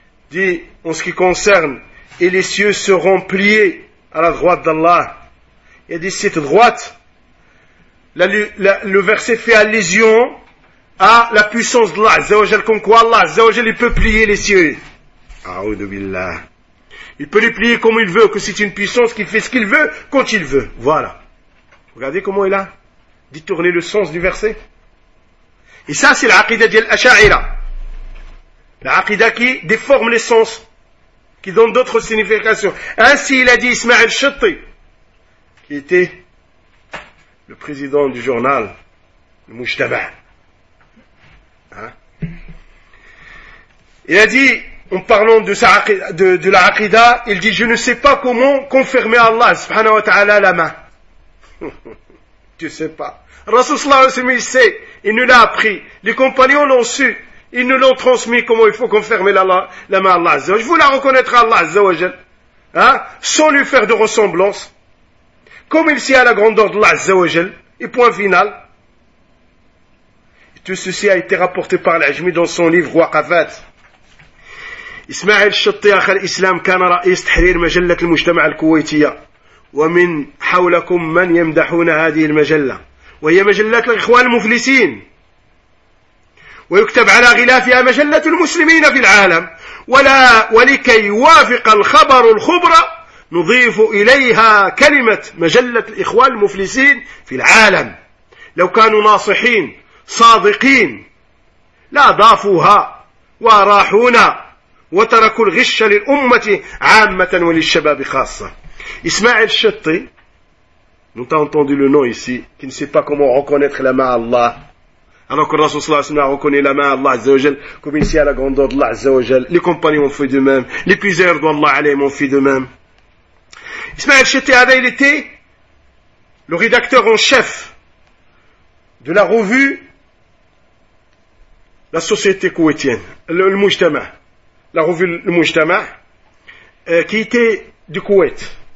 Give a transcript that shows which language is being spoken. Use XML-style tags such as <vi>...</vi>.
<fr>dit en ce qui concerne et les cieux seront pliés à la droite d'Allah il dit cette droite le verset fait allusion à la puissance d'Allah Azza wa Jal, comme quoi Allah Azza wa Jal il peut plier les cieux.</fr> <ar>A'oudou billah.</ar> <fr>Il peut les plier comme il veut, que c'est une puissance qui fait ce qu'il veut, quand il veut. Voilà. Regardez comment il a détourné le sens du verset. Et ça c'est l'aqida d'Al Asha'ira. L'aqida qui déforme les sens, qui donne d'autres significations. Ainsi il a dit Ismaïl Shatti, qui était le président du journal, le Mujtaba. Hein? Il a dit, en parlant de la Aqida, il dit, je ne sais pas comment confirmer Allah, subhanahu wa ta'ala, la main. Tu sais pas. Rasoul sallallahu alayhi wa sallam, il sait, il nous l'a appris. Les compagnons l'ont su. Ils nous l'ont transmis comment il faut confirmer la main à Allah, azza wa jalla. Je voulais reconnaître Allah, azza wa jalla. Hein? Sans lui faire de ressemblance. Comme il sait à la grandeur d'Allah Azza wa Jal, et point final. Et tout ceci a été rapporté par l'Ajmi dans son livre Waqafat.</fr> <ar>إسماعيل الشطي أخ الإسلام كان رئيس تحرير مجلة المجتمع الكويتية، ومن حولكم من يمدحون هذه المجلة، وهي مجلة الإخوان المفلسين، ويكتب على غلافها مجلة المسلمين في العالم. ولا ولكي يوافق الخبر الخبرة نضيف إليها كلمة مجلة الإخوان المفلسين في العالم. لو كانوا ناصحين صادقين لا ضافوها وراحونا وتركوا الغش للأمة عامة وللشباب خاصة.</ar> <fr>إسماعيل الشطي nous avons entendu le nom ici qui ne sait pas comment reconnaître la main Allah. Alors que le Rasoul sallallahu alayhi wa sallam reconnaît la main Allah Azza wa Jal, comme ici à la grandeur de Allah Azza wa Jal, les compagnons ont fait de même, les puiseurs d'Allah alayhim ont fait de même. Ismaël Chetti avait été le rédacteur en chef de la revue La Société Kuwaitienne, le Mujtama, la revue Le Mujtama, qui était du Koweït.</fr>